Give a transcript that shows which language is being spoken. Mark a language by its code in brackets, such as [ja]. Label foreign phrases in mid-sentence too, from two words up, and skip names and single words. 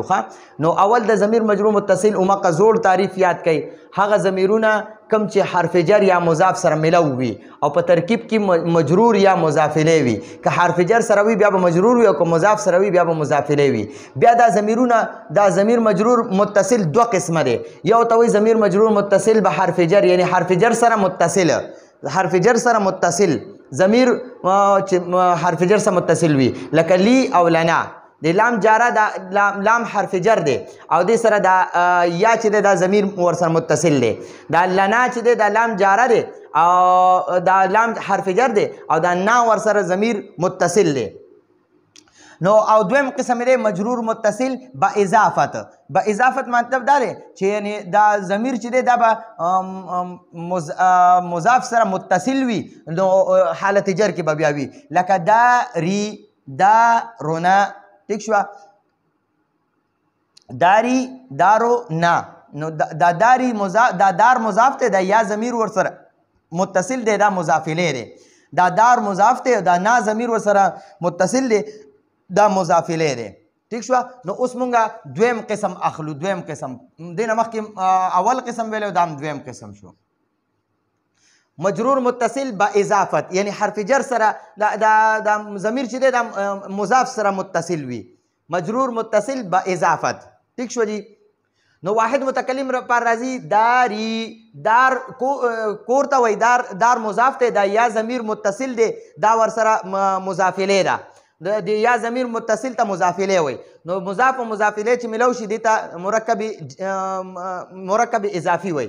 [ps] نو اول د ضمیر مجرور متصل اومقه زوړ تعریف یاد کړئ. هغه ضمیرونه کم چې حرف جر یا مضاف سره ملو وي او په ترکیب کې مجرور یا مضاف الیه وي. که حرف جر سره وي بیا به مجرور وي، او که مضاف سره وي بیا به مضاف الیه وي. بیا دا ضمیرونه دا ضمیر مجرور متصل دوه قسمه دی. یو ته وایي ضمیر مجرور متصل به حرف جر، یعنی حرف جر سره متصل، حرف جر سره متصل ضمیر چې حرف جر سره متصل وي، لکه لی او لنا. د لام جاره دا لام حرف جر دی او دې سره دا یا چې دی دا ضمیر ورسره متصل دی. دا لنا چې دی دا لام جاره دی او دا لام حرف جر دی او دا نا ورسره ضمیر متصل دی. نو او دویم قسم دی مجرور متصل با اضافت. با اضافت مطلب دا دی چې یعنی دا ضمیر چې دی دا به مضاف سره متصل وي، نو حالت جر کې به بیا وي، لکه دا ری دا رونا. ٹھیک شو؟ داری دارو نا. نو دا داری دا دار مضاف ته دا یا ضمیر ورسره متصل دی، دا مضاف الیه دی. دا دار مضاف ته دا نا ضمیر ورسره متصل دی، دا مضاف الیه دی. ٹھیک شو؟ نو اوس مونږه دویم قسم اخلو. دویم قسم دینه مخکې اول قسم ویلو، دا دویم قسم شو. مجرور متصل با اضافت، یعنی حرف جر سره دا ضمیر چې دی دا مضاف سره متصل وي. مجرور متصل با اضافت. ٹھیک شو جی؟ نو واحد متکلم پر راځي داری، دار کور ته وایي، دار مضاف دی، دا یا ضمیر متصل دی، دا ورسره مضاف الیه ده. د یا ضمیر متصل ته مضاف الیه وایي. نو مضاف او مضاف الیه چې ملو شي دې ته مرکب اضافي وایي.